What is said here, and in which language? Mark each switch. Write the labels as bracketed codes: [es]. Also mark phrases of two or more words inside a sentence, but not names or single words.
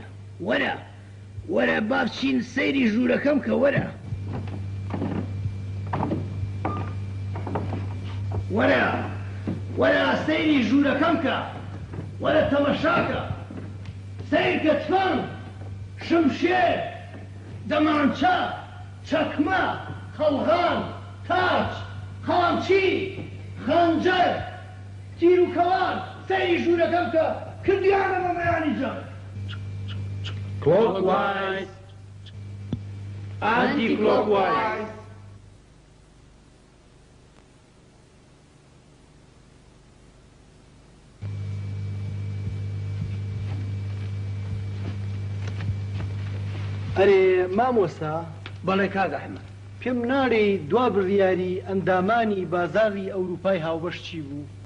[ckb] وەرە با بچین سەیری ژوورەکەم کە وەرە سەیری ژوورەکەم کە وەرە تەمەشاکە سەیرکە تفەنگ شمشێر دەمانچە چەکمە خەڵغان تاج خەڵامچی خەنجەر تیر و کەوان سەیری ژوورەکەم کە کردیانە بەمەیانی جەنگ. [en] Clockwise, anti-clockwise. [ckb] ئەرێ مامۆستا، بەڵێ کاک ئەحمەد، پێم ناڵێ دوا بڕیاری ئەندامانی بازاڕی ئەوروپای هاوبەش چی بوو؟